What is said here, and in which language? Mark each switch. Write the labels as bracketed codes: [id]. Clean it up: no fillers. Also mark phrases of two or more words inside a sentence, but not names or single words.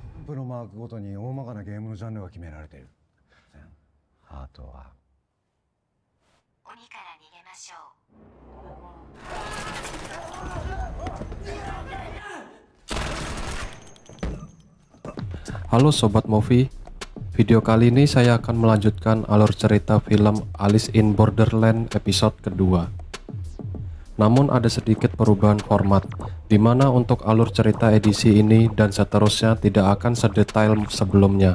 [ja] プのマークごとに大まかなゲームのジャンルが決められている。あとは鬼から逃げましょう。 [id] Halo Sobat Movie, video kali ini saya akan melanjutkan alur cerita film Alice in Borderland episode kedua. Namun ada sedikit perubahan format, di mana untuk alur cerita edisi ini dan seterusnya tidak akan sedetail sebelumnya.